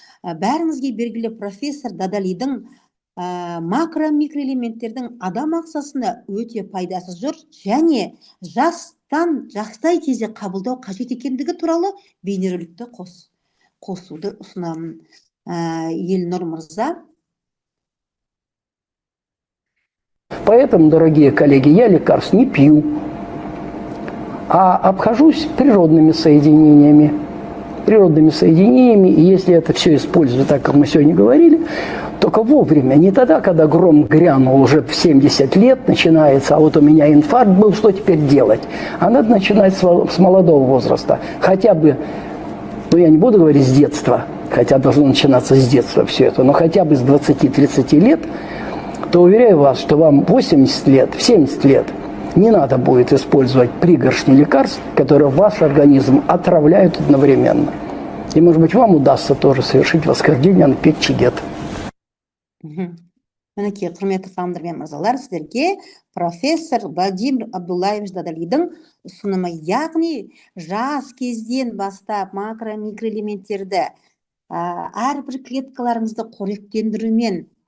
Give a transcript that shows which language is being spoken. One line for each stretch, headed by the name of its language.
Kazakh: Бәріңізге белгілі профессор Дадалидің макро-микроэлементтердің адам ағзасына өте пайдасы зор және жастай кезде қабылдау қажет екендігі туралы бейнероликті қосуды ұсынамын. Елнұр мырза.
Russian: Поэтому, дорогие коллеги, я лекарств не пью, а обхожусь природными соединениями. И если это все использовать так, как мы сегодня говорили, только вовремя, не тогда, когда гром грянул уже в 70 лет начинается, а вот у меня инфаркт был, что теперь делать? А надо начинать с молодого возраста, хотя бы, я не буду говорить с детства, хотя должно начинаться с детства все это, но хотя бы с 20-30 лет, то уверяю вас, что вам 80 лет, в 70 лет не надо будет использовать пригоршни лекарств, которые ваш организм отравляют одновременно. И, может быть, вам удастся тоже совершить восхождение на пик Чигет.
Kazakh: Мінекей, құрметті ханымдар мен мырзалар, сіздерге профессор Владимир Абдуллаевич Дадалидің ұсынымы, яғни жас кезден бастап макро-микроэлементтерді әрбір клеткаларыңызды қоректендірумен